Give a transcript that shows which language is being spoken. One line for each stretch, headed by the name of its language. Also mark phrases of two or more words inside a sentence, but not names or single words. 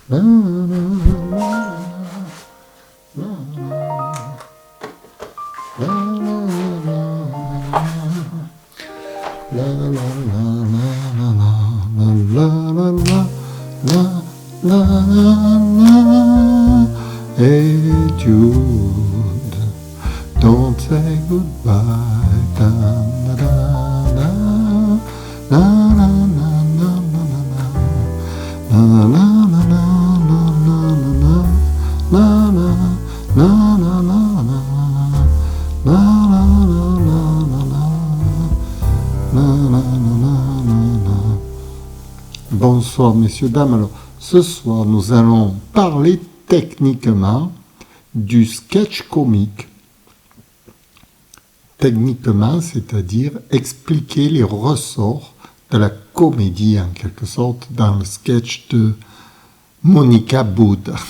English: La, la, la, la, la, la, la. Hey Jude, don't say goodbye. Da, da, da, da. La, la, la, la, la, la, la, la, la.
French: Bonsoir messieurs, dames. Alors, ce soir, nous allons parler techniquement du sketch comique. Techniquement, c'est-à-dire expliquer les ressorts de la comédie, en quelque sorte, dans le sketch de Monica Boud.